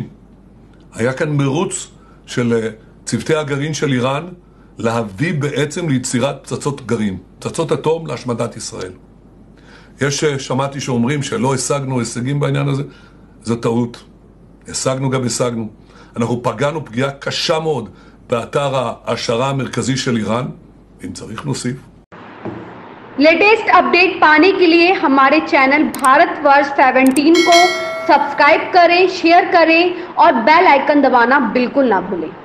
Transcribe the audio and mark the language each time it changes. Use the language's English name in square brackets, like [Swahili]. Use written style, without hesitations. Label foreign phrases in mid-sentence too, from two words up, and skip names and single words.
[Hebrew] היה כאן מרוץ של צוותי הגרעין של איראן להביא בעצם ליצירת פצצות גרעין, פצצות אטום להשמדת ישראל. שמעתי שאומרים שלא השגנו הישגים בעניין הזה, זו טעות. השגנו גם השגנו. אנחנו פגענו פגיעה קשה מאוד באתר ההעשרה המרכזי של איראן, אם צריך נוסיף. [English] latest update [Hindi] पाने के लिए हमारे चैनल भारतवर्ष 17 को सब्सक्राइब करें, शेयर करें और [English] bell icon [Hindi] दबाना बिल्कुल ना भूलें।